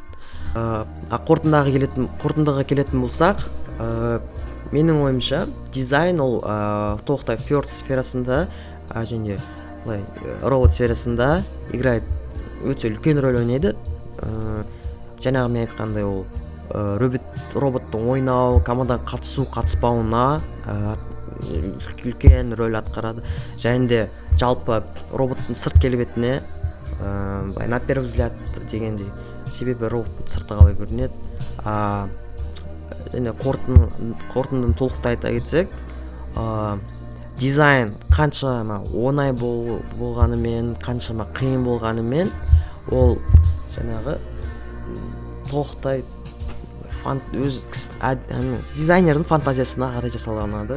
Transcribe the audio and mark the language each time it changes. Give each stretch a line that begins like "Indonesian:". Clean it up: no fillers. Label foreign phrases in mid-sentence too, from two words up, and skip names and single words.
Kazakh: Қорытындыға келетін болсақ, менің ойымша дизайн ол толықтай first сферасында және робот сферасында играет өте үлкен рөл ойнайды. Жаңағы мен айтқандай ол роботтың ойнау, командаға қатыспауына үлкен рөл атқарады. Және де жалпы роботтың сырт келбетіне былай
Russian: на первый взгляд
Kazakh: дегендей, себебі роботтың сырты қалай көрінеді. Және қорытындыны толықтай айта кетсек, дизайн қаншама оңай болғанымен, қаншама қиын болғанымен, ол жаңағы толықтай өз дизайнердің фантазиясына қарай жасалынады.